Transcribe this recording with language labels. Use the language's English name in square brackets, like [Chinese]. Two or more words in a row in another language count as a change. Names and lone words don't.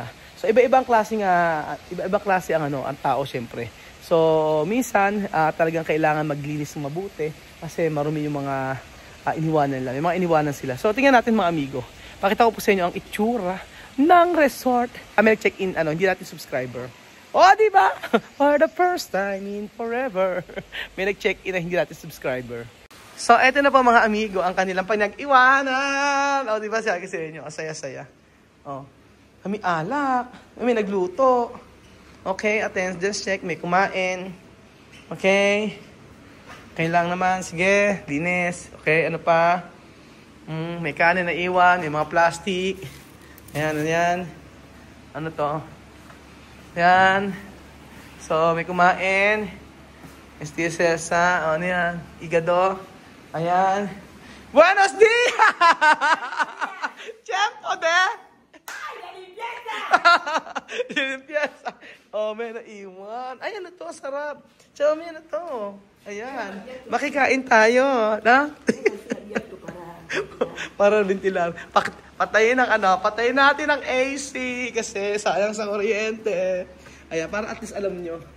[Filipino] So iba-ibang klase ang ang tao syempre. So minsan talagang kailangan maglinis ng mabuti kasi marumi yung mga iniwanan lang. May mga iniwanan sila. So tingnan natin mga amigo. Pakita ko po sa inyo ang itsura ng resort. May nag-check-in hindi natin subscriber. Di ba? [English] For the first time in forever. [Filipino] May nag-check-in na hindi natin subscriber. So, eto na po mga amigo, ang kanilang pinag-iwanan. Di ba siya kasi inyo? Asaya-saya. Kami alak. May nagluto. Okay, [English] attendance check. [Filipino] May kumain. Okay. Kailang naman. Sige, linis. Okay, ano pa? May kanin na iwan. May mga plastic. Ayan, ayan. Ano to? Ayan. So, may kumain. Tia Cesa. Ano yan? Igado. Ayan. [Spanish] Buenos dias! Tiempo de! Ay, la limpieza! La limpieza. [Filipino] May naiwan. Ay, ano to? Sarap. Chow, may ano to? Ayan. Makikain tayo. Na? [Spanish] Para ventilar. [Filipino] Patayin natin ang AC kasi sayang sa kuryente. Ayan, para [English] at least [Filipino] alam nyo.